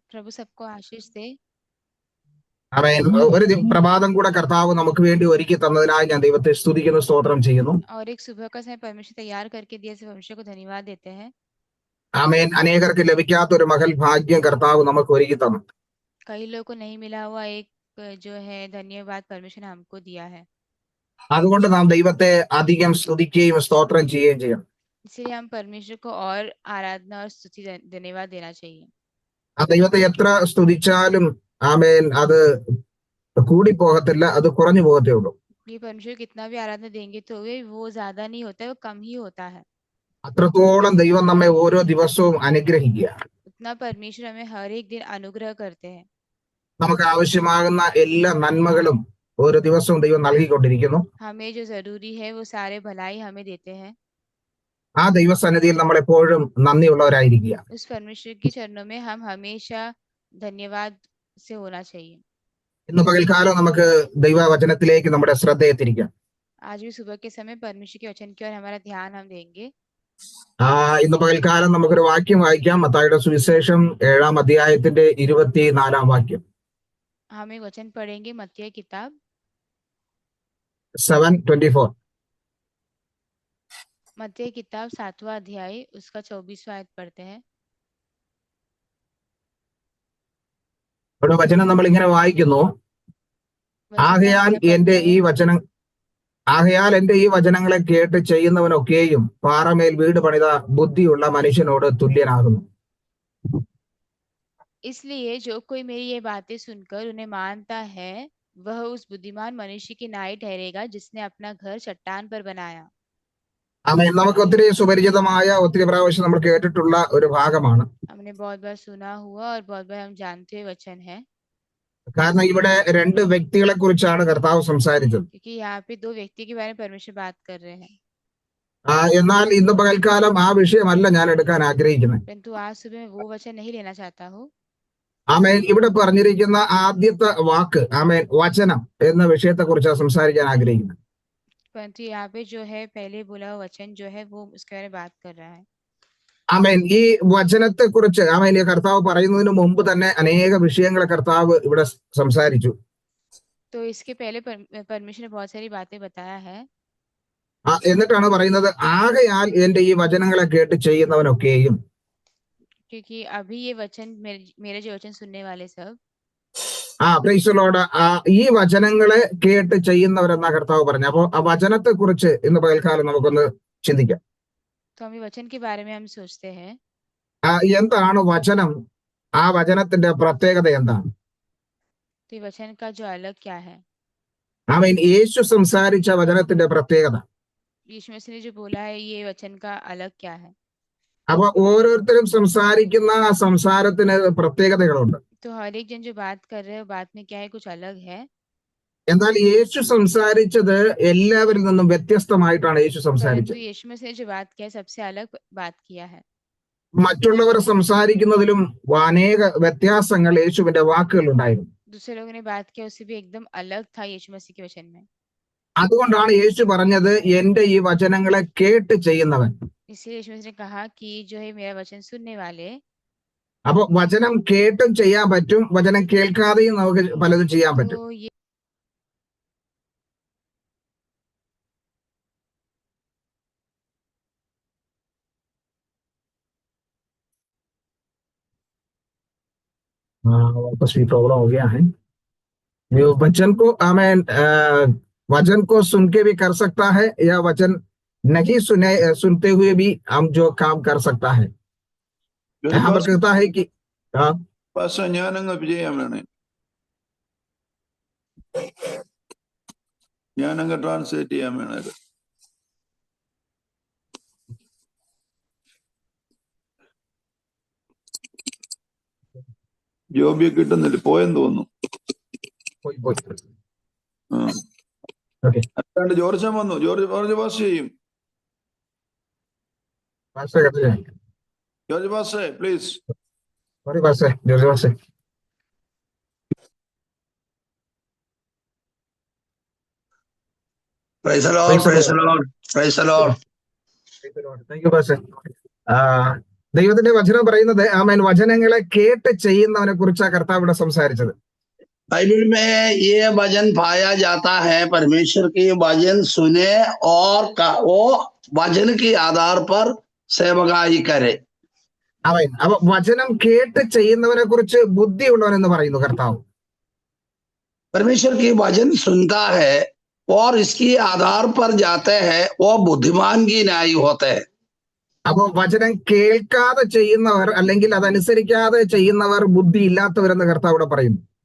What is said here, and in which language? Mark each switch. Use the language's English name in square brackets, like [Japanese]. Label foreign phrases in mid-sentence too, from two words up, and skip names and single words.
[Hindi] प्रभु सबको आशीष दे। [Malayalam] ആമേൻ. ഒരു പ്രഭാതം കൂടെ കർത്താവ് നമുക്ക് വേണ്ടി ഒരുക്കി തന്നതിനായി ഞാൻ ദൈവത്തെ സ്തുതിക്കുന്നു, സ്തോത്രം ചെയ്യുന്നു. [Hindi] और एक सुबह का समय परमेश्वर तैयार करके दिया, से परमेश्वर को धन्यवाद देते हैं। [Malayalam] ആമേൻ. അനേകർക്ക് ലഭിക്കാത്ത ഒരു മഹൽ ഭാഗ്യം കർത്താവ് നമുക്ക് ഒരുക്കി തന്നു. [Hindi] कई लोगों को नहीं मिला हुआ एक जो है धन्यवाद परमेश्वर ने हमको दिया है। [Malayalam] അതുകൊണ്ട് നാം ദൈവത്തെ അധികം സ്തുതിക്കുകയും സ്തോത്രം ചെയ്യുകയും ചെയ്യണം. [Hindi] इसलिए हम परमेश्वर को और आराधना और स्तुति धन्यवाद देना चाहिए। [Malayalam] ആ ദൈവത്തെ എത്ര സ്തുതിച്ചാലും ആമേൻ അത് കൂടി പോകത്തില്ല, അത് കുറഞ്ഞു പോകത്തേ ഉള്ളൂ. [Hindi] ये परमेश्वर कितना भी आराधना देंगे तो वो ज्यादा नहीं होता है, वो कम ही होता है। [Malayalam] അത്രത്തോളം ദൈവം നമ്മെ ഓരോ ദിവസവും അനുഗ്രഹിക്കുക. [Hindi] उतना परमेश्वर हमें हर एक दिन अनुग्रह करते हैं। [Malayalam] നമുക്ക് ആവശ്യമാകുന്ന എല്ലാ നന്മകളും ഓരോ ദിവസവും ദൈവം നൽകിക്കൊണ്ടിരിക്കുന്നു. [Hindi] हमें जो जरूरी है वो सारे भलाई हमें देते हैं। [Malayalam] ആ ദൈവസന്നിധിയിൽ നമ്മൾ എപ്പോഴും നന്ദിയുള്ളവരായിരിക്കുക. [Hindi] उस परमेश्वर के चरणों में हम हमेशा धन्यवाद से होना चाहिए। [Malayalam] ഇന്ന് പകൽക്കാലം നമുക്ക് ദൈവവചനത്തിലേക്ക് നമ്മുടെ ശ്രദ്ധയെ തിരിക്കാം. [Hindi] आज भी सुबह के समय परमेश्वर के वचन की ओर हमारा ध्यान हम देंगे। [Malayalam] ഇന്ന് പകൽക്കാലം നമുക്കൊരു വാക്യം വായിക്കാം. മത്തായിയുടെ സുവിശേഷം 7-ാം അധ്യായത്തിന്റെ 24-ാം വാക്യം. [Hindi] हम एक वचन पढ़ेंगे, मत्ती किताब 7:24. मत्ती किताब 7वां अध्याय उसका 24वां आयत पढ़ते हैं। [Malayalam] ഇവിടെ വചനം നമ്മൾ ഇങ്ങനെ വായിക്കുന്നു, ആകയാൽ എന്റെ ഈ വചനങ്ങളെ കേട്ട് ചെയ്യുന്നവനൊക്കെയും പാറമേൽ വീട് പണിത ബുദ്ധിയുള്ള മനുഷ്യനോട് തുല്യനാകുന്നു. [Hindi] इसलिए जो कोई मेरी ये बातें सुनकर उन्हें मानता है वह उस बुद्धिमान मनुष्य की नाई ठहरेगा जिसने अपना घर चट्टान पर बनाया। [Malayalam] ആമേൻ. നമുക്ക് ഒത്തിരി സുപരിചിതമായ, ഒത്തിരി പ്രാവശ്യം നമ്മൾ കേട്ടിട്ടുള്ള ഒരു ഭാഗമാണ്. [Hindi] हमने बहुत बार सुना हुआ और बहुत बार हम जानते हुए वचन है। [Malayalam] കാരണം ഇവിടെ രണ്ട് വ്യക്തികളെ കുറിച്ചാണ് കർത്താവ് സംസാരിച്ചത്. [Hindi] क्योंकि यहाँ पे दो व्यक्ति के बारे में परमेश्वर बात कर रहे हैं। [Malayalam] എന്നാൽ ഇന്ന് പകൽക്കാലം ആ വിഷയമല്ല ഞാൻ എടുക്കാൻ ആഗ്രഹിക്കുന്നത്. [Hindi] परंतु आज सुबह मैं वो वचन नहीं लेना चाहता हूँ। [Malayalam] ആമേൻ. ഇവിടെ പറഞ്ഞിരിക്കുന്ന ആദ്യത്തെ വാക്ക് ആമേൻ വചനം എന്ന വിഷയത്തെ കുറിച്ചാണ് സംസാരിക്കാൻ ആഗ്രഹിക്കുന്നത്. [Hindi] परंतु यहाँ पे जो है पहले बोला हुआ वचन जो है वो उसके बारे में बात कर रहा है। [Malayalam] ആമേൻ. ഈ വചനത്തെ കുറിച്ച് ആമേൻ ഈ കർത്താവ് പറയുന്നതിന് മുമ്പ് തന്നെ അനേക വിഷയങ്ങളെ കർത്താവ് ഇവിടെ സംസാരിച്ചു. [Hindi] तो इसके पहले परमेश्वर ने बहुत सारी बातें बताया है। [Malayalam] എന്നിട്ടാണ് പറയുന്നത്, ആകയാൽ എന്റെ ഈ വചനങ്ങളെ കേട്ട് ചെയ്യുന്നവനൊക്കെയും. [Hindi] क्योंकि अभी ये वचन मेरे जो वचन सुनने वाले सब [English] Praise the Lord, [Malayalam] ഈ വചനങ്ങളെ കേട്ട് ചെയ്യുന്നവരെന്നാ കർത്താവ് പറഞ്ഞു. അപ്പോ ആ വചനത്തെ കുറിച്ച് ഇന്ന് പകൽക്കാലം നമുക്കൊന്ന് ചിന്തിക്കാം. [Hindi] तो हम वचन के बारे में हम सोचते हैं [Malayalam] എന്താണ് വചനം, ആ വചനത്തിന്റെ പ്രത്യേകത എന്താണ്? [Hindi] तो वचन का जो अलग क्या है? [Malayalam] ആമേൻ. യേശു സംസാരിച്ച വചനത്തിന്റെ പ്രത്യേകത, [Hindi] यीशु मसीह ने जो बोला है ये वचन का अलग क्या है? [Malayalam] അപ്പൊ ഓരോരുത്തരും സംസാരിക്കുന്ന ആ സംസാരത്തിന് പ്രത്യേകതകളുണ്ട്. [Hindi] तो हर एक जन जो बात कर रहे हैं बात में क्या है, कुछ अलग है। [Malayalam] എന്നാൽ യേശു സംസാരിച്ചത് എല്ലാവരിൽ നിന്നും വ്യത്യസ്തമായിട്ടാണ് യേശു സംസാരിച്ചത്. [Hindi] यीशु मसीह ने जो बात किया सबसे अलग बात किया है। [Malayalam] മറ്റുള്ളവർ സംസാരിക്കുന്നതിലും അനേക വ്യത്യാസങ്ങൾ യേശുവിന്റെ വാക്കുകൾ ഉണ്ടായിരുന്നു. [Hindi] दूसरे लोगों ने बात किया उससे भी एकदम अलग था यीशु मसीह के वचन में। [Malayalam] അതുകൊണ്ടാണ് യേശു പറഞ്ഞത്, എന്റെ ഈ വചനങ്ങളെ കേട്ട് ചെയ്യുന്നവൻ. [Hindi] इसलिए यीशु मसीह ने कहा कि जो है मेरा वचन सुनने वाले। [Malayalam] അപ്പൊ വചനം കേട്ടും ചെയ്യാൻ പറ്റും, വചനം കേൾക്കാതെയും നമുക്ക് പലതും ചെയ്യാൻ പറ്റും. [Hindi] वापस भी प्रॉब्लम हो गया है. वचन को आमेन वचन को सुन के भी कर सकता है, या वचन नहीं सुनते हुए भी हम जो काम कर सकता है. यहाँ पर कहता है कि [Malayalam] ഞാനങ്ങ് ട്രാൻസ്ലേറ്റ് ചെയ്യാൻ വേണത്. ജോബിയെ കിട്ടുന്നില്ല, പോയെന്ന് തോന്നുന്നു. അല്ലാണ്ട് ജോർജ് വന്നു. ജോർജ് പാസ് ചെയ്യും. ജോർജ് [English] pass please. Praise the Lord, praise the Lord, praise the Lord. Thank you, Pastor. [Malayalam] ദൈവത്തിന്റെ വചനം പറയുന്നത് ആമേൻ വചനങ്ങളെ കേട്ട് ചെയ്യുന്നവനെ കുറിച്ചാണ് കർത്താവ് ഇവിടെ സംസാരിച്ചത്. [Hindi] बाइबल में ये वचन पाया जाता है, परमेश्वर की वचन सुने और वो वचन के आधार पर सेवकाई करे. [Malayalam] ആമേൻ. അപ്പൊ വചനം കേട്ട് ചെയ്യുന്നവനെ കുറിച്ച് ബുദ്ധിയുള്ളവൻ എന്ന് പറയുന്നു കർത്താവ്. [Hindi] परमेश्वर की वचन सुनता है और इसके आधार पर जाते हैं, वो बुद्धिमान की न्याय होते हैं. [Malayalam] അപ്പൊ വചനം കേൾക്കാതെ ചെയ്യുന്നവർ അല്ലെങ്കിൽ അതനുസരിക്കാതെ ചെയ്യുന്നവർ ബുദ്ധി ഇല്ലാത്തവരെന്ന് കർത്താവ് ഇവിടെ പറയുന്നു.